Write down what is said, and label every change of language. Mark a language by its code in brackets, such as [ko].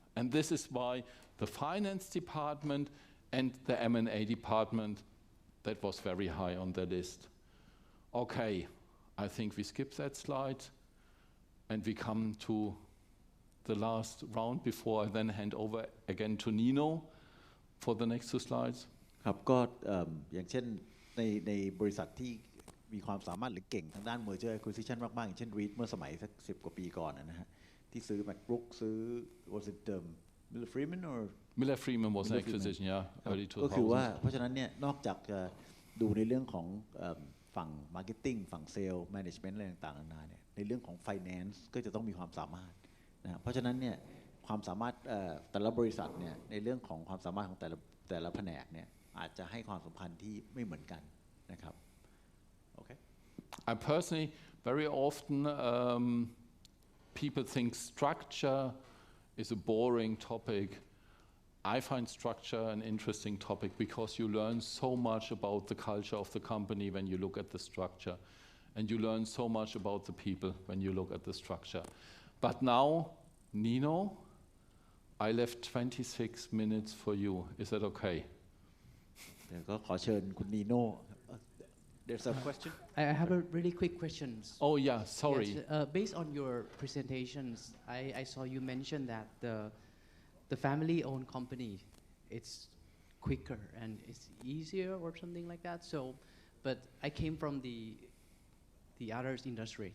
[en] And this is why the finance department and the M&A department, that was very high on the list. Okay, I think we skip that slide and we come to the last round before I then hand over again to Nino for the next 2 slides. [th] ครับก็อย่างเช่นในบริษัทที่มีความสามารถหรือเก่งทางด้าน merger acquisition มากๆอย่างเช่น Reed เมื่อสมัยสัก10 กว่าปีก่อนนะฮะที่ซื้อ MacBrook ซื้อ [en] was it Miller Freeman or Miller Freeman was an acquisition, yeah, early 2000. [th] ก็คือว่าเพราะฉะนั้นเนี่ยนอกจากจะดูในเรื่องของฝั่ง marketing ฝั่ง sales management อะไรต่างๆนานาเนี่ยในเรื่องของ finance ก็จะต้องมีความสามารถนะเพราะฉะนั้นเนี่ยความสามารถแต่ละบริษัทเนี่ยในเรื่องของความสามารถของแต่ละแผนกเนี่ยอาจจะให้ความสำคัญที่ไม่เหมือนกันนะครับโอเค [en] I personally very often people think structure is a boring topic. I find structure an interesting topic because you learn so much about the culture of the company when you look at the structure, and you learn so much about the people when you look at the structure. But now, Nino, I left 26 minutes for you. Is that okay? [th] เดี๋ยวก็ขอเชิญคุณนีโน่ [en] There's a question. I have a really quick question. Oh yeah, sorry. Yes, based on your presentations, I saw you mention that the family-owned company, it's quicker and it's easier or something like that. So, but I came from the other industry.